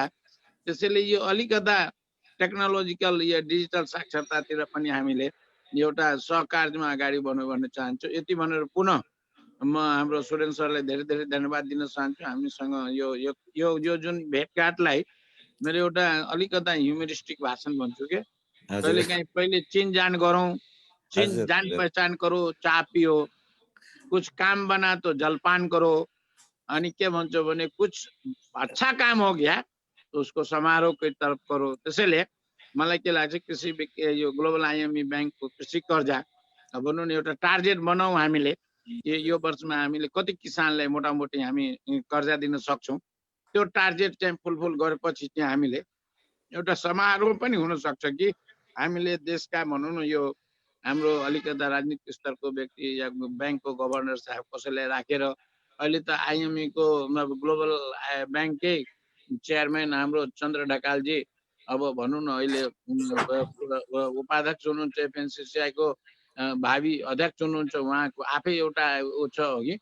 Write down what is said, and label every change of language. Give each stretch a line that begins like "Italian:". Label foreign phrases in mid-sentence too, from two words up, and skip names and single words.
Nepali: त्यसैले यो अलिकता टेक्नोलोजिकल या डिजिटल साक्षरतातिर पनि हामीले एउटा सहकार्यमा अगाडि बढ्नु भन्न चाहन्छु। यति भनेर पुनः म हाम्रो सुरेन सरलाई धेरै धेरै धन्यवाद दिन चाहन्छु। हामीसँग यो जुन भेटघाटलाई मेरो एउटा अलिकता ह्युमरिस्टिक भाषण भन्छु के, पहिले चिनजान गरौँ,
Hindi: जान पहचान करो, चाय पियो, कुछ काम बना तो जलपान करो,
Nepali: अनि के भन्छौ भने
Hindi: कुछ अच्छा काम हो गया तो उसको समारोह की तरफ करो।
Nepali: त्यसैले मलाई के लाग्छ कृषि यो ग्लोबल आइएमई ब्याङ्कको कृषि कर्जा भनौँ न एउटा टार्गेट बनाऊ हामीले, यो वर्षमा हामीले कति किसानलाई मोटामोटी हामी कर्जा दिन सक्छौँ। त्यो टार्गेट चाहिँ फुलफिल गरेपछि चाहिँ हामीले एउटा समारोह पनि हुन सक्छ कि हामीले देशका भनौँ न यो हाम्रो अलिकता राजनीतिक स्तरको व्यक्ति या ब्याङ्कको गभर्नर साहब कसैलाई राखेर अहिले त आइएमई को ग्लोबल ब्याङ्ककै चेयरम्यान हाम्रो चन्द्र ढकालजी अब भनौँ न अहिले उपाध्यक्ष हुनुहुन्छ, एफएनसीसीआई को भावी अध्यक्ष हुनुहुन्छ, उहाँको आफै एउटा छ हो कि।